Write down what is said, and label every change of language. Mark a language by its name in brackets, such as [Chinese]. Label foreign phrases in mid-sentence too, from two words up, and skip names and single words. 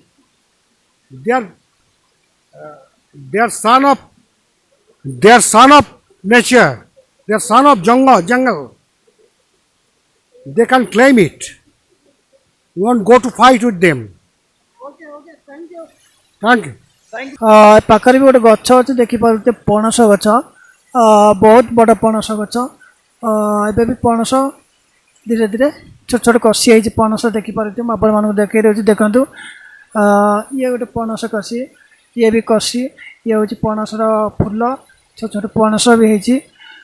[English] Their son of. Their son of nature. Their son of jungle. They can claim it. We won't go to fight with them. Okay, thank you. Thank you. [Odia] ପାଖରେ ବି ଗୋଟେ ଗଛ ଅଛି ଦେଖିପାରୁଛେ ପଣସ ଗଛ ବହୁତ ବଡ଼ ପଣସ ଗଛ ଏବେ ବି ପଣସ ଧୀରେ ଧୀରେ ଛୋଟ ଛୋଟ କଷି ହେଇଛି ପଣସ ଦେଖିପାରୁଛେ ମୁଁ ଆପଣମାନଙ୍କୁ ଦେଖେଇ ଦେଉଛି ଦେଖନ୍ତୁ ଇଏ ଗୋଟେ ପଣସ କଷି ଇଏ ବି କଷି ଇଏ ହେଉଛି ପଣସର ଫୁଲ ଛୋଟ ଛୋଟ ପଣସ ବି ହେଇଛି